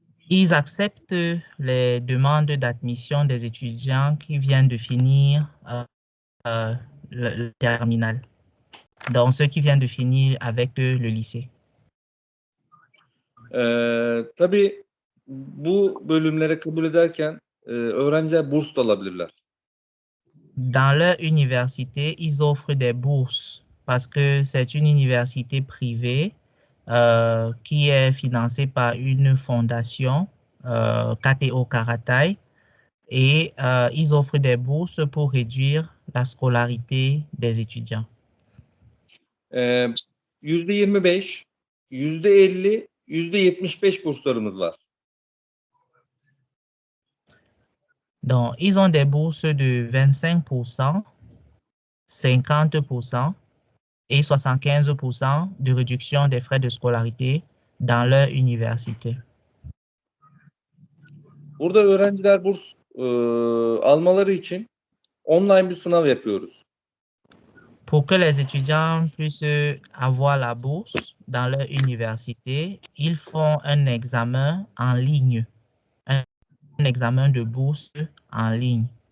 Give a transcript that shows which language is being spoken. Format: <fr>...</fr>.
<fr>Ils acceptent les demandes d'admission des étudiants qui viennent de finir le terminal. Donc, ceux qui viennent de finir avec le lycée.</fr> <tr>Tabii bu bölümlere kabul ederken öğrenciler burs da alabilirler.</tr> <fr>Dans leur université, ils offrent des bourses parce que c'est une université privée qui est financée par une fondation, KTO Karatay, et ils offrent des bourses pour réduire la scolarité des étudiants.</fr> <tr>%25, %50, %75 burslarımız var.</tr> <fr>Donc, ils ont des bourses de 25%, 50% et 75% de réduction des frais de scolarité dans leur université.</fr> <tr>Burada öğrenciler burs almaları için online bir sınav yapıyoruz.</tr> <fr>Pour que les étudiants puissent avoir la bourse dans leur université, ils font un examen en ligne, un examen de bourse en ligne.</fr>